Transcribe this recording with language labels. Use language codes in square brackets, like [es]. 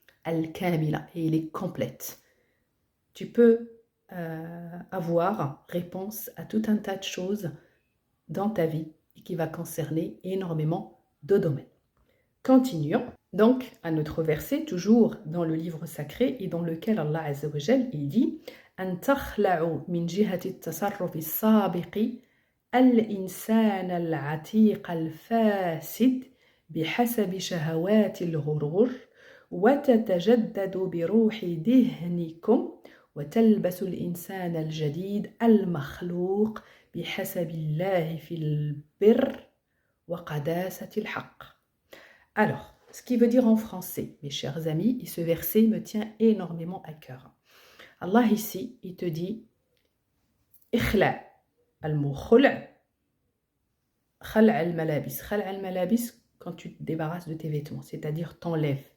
[fr] Al-Kamila, et il est complète. Tu peux avoir réponse à tout un tas de choses dans ta vie et qui va concerner énormément de domaines. Continuons donc à notre verset, toujours dans le livre sacré et dans lequel Allah Azza wa Jal, il dit [ar] أن تخلعوا من جهة التصرف السابق الإنسان العتيق الفاسد بحسب شهوات الغرور وتتجدد بروح ذهنكم وتلبس الإنسان الجديد المخلوق بحسب الله في البر وقداسة الحق. [fr] Alors, ce qui veut dire en français, mes chers amis, et ce verset me tient énormément à cœur. Allah ici, il te dit [ar] إخلع المو خلع خلع الملابس. خلع الملابس, [fr] quand tu te débarrasses de tes vêtements, c'est-à-dire t'enlèves.